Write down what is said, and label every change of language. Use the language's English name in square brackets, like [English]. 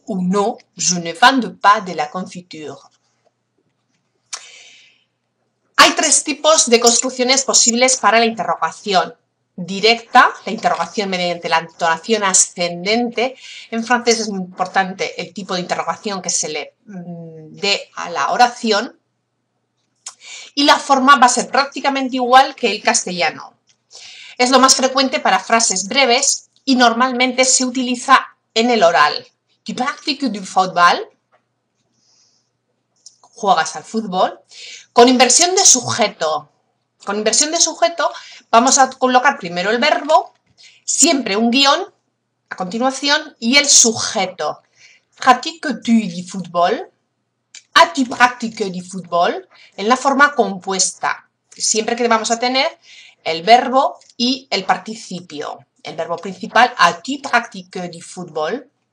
[French] Ou non, je ne vends pas de la confiture. [Spanish] Hay tres tipos de construcciones posibles para la interrogación. Directa, la interrogación mediante la entonación ascendente. En francés es muy importante el tipo de interrogación que se le dé a la oración. Y la forma va a ser prácticamente igual que el castellano. Es lo más frecuente para frases breves y normalmente se utiliza en el oral. [French] ¿Tu practiques du football? [Spanish] ¿Juegas al fútbol? Con inversión de sujeto. Con inversión de sujeto vamos a colocar primero el verbo, siempre un guión a continuación y el sujeto. [French] ¿Pratiques-tu du football? ¿As-tu pratiqué du fútbol? [Spanish] En la forma compuesta. Siempre que vamos a tener el verbo y el participio. El verbo principal, [French] ¿as-tu pratiqué du fútbol?